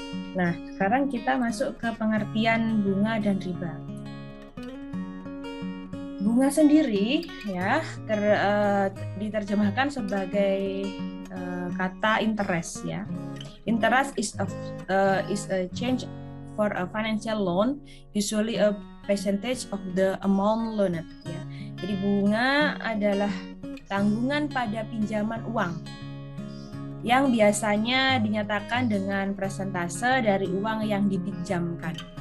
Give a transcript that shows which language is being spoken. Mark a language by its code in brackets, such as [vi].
[id] Nah, sekarang kita masuk ke pengertian bunga dan riba. Bunga sendiri ya diterjemahkan sebagai kata interest ya. [en] Interest is a change for a financial loan, usually a percentage of the amount loaned ya. [id] Jadi bunga adalah tanggungan pada pinjaman uang yang biasanya dinyatakan dengan persentase dari uang yang dipinjamkan.